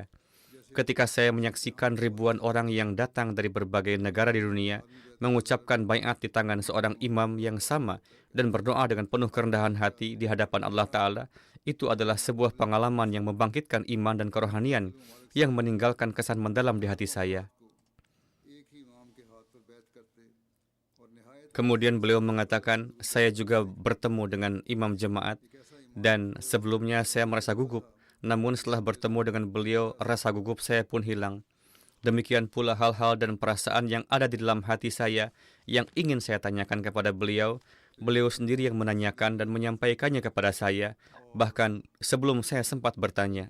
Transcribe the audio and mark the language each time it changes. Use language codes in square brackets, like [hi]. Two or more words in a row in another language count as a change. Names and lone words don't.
[id] Ketika saya menyaksikan ribuan orang yang datang dari berbagai negara di dunia, mengucapkan baiat di tangan seorang imam yang sama, dan berdoa dengan penuh kerendahan hati di hadapan Allah Ta'ala, itu adalah sebuah pengalaman yang membangkitkan iman dan kerohanian yang meninggalkan kesan mendalam di hati saya. [ur] ایک ہی امام کے ہاتھ پر بیعت کرتے اور نہایت [id] Kemudian beliau mengatakan, saya juga bertemu dengan imam jemaat, dan sebelumnya saya merasa gugup. Namun setelah bertemu dengan beliau, rasa gugup saya pun hilang. Demikian pula hal-hal dan perasaan yang ada di dalam hati saya yang ingin saya tanyakan kepada beliau, beliau sendiri yang menanyakan dan menyampaikannya kepada saya, bahkan sebelum saya sempat bertanya.